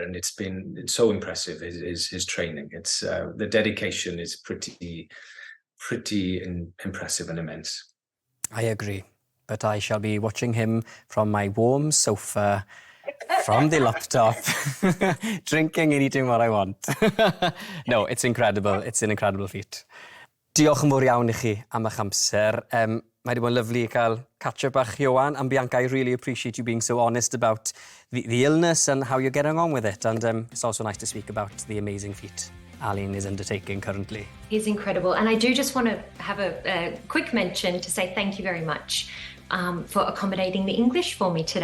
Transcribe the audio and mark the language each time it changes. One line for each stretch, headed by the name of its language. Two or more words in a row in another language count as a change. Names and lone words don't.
English: And it's so impressive, his training. It's the dedication is pretty impressive and immense. I agree. But I shall be watching him from my warm sofa, from the laptop, drinking and eating what I want. No, it's incredible. It's an incredible feat.
Welsh: Diolch yn fawr iawn I chi am eich amser. Mae wedi bod yn lyflu I cael catch-up bach, Ioan,
English: and Bianca, I really appreciate you being so honest about the illness and how you're getting on with it. And it's also nice to speak about the amazing feat Alun is undertaking currently. He's incredible. And I do just want to have a quick mention to say thank you very much for accommodating the English for me today.